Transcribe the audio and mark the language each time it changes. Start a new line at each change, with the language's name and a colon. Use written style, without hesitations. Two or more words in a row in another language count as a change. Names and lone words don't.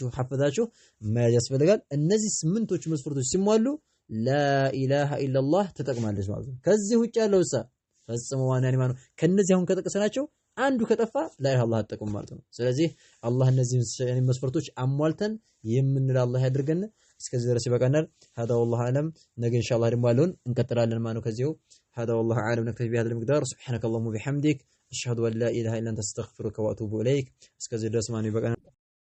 Amharic: ሐፈዛችሁ መያዝ ያስፈልጋል። እነዚህ 8ቶቹ መስፈርቶች ሲሟሉ
Arabic: لا إله إلا الله
Amharic: ተጠቅማለች ማለት ነው። ከዚህ ውጭ ያለው ፈጽሞ ዋናኒ ማለት ነው። ከነዚህ አሁን ከጠቀሰናቸው አንዱ ከጠፋ
Arabic: لا إله إلا الله
Amharic: አትጠቅም ማለት ነው። ስለዚህ አላህ እነዚህ መስፈርቶች አሟልተን የምንል አላህ ያድርገን። እስከዚህ ድረስ ይበቃናል።
Arabic: هذا والله اعلم።
Amharic: ነገ ኢንሻአላህ ደግሞ ያለውን እንቀጥላለን ማለት ነው። ከዚያው
Arabic: هذا والله اعلم نكتفي بهذا المقدار. سبحانك اللهم وبحمدك اشهد ان لا اله الا انت استغفرك واتوب اليك.
Amharic: እስከዚህ ድረስ ማለት ይበቃናል።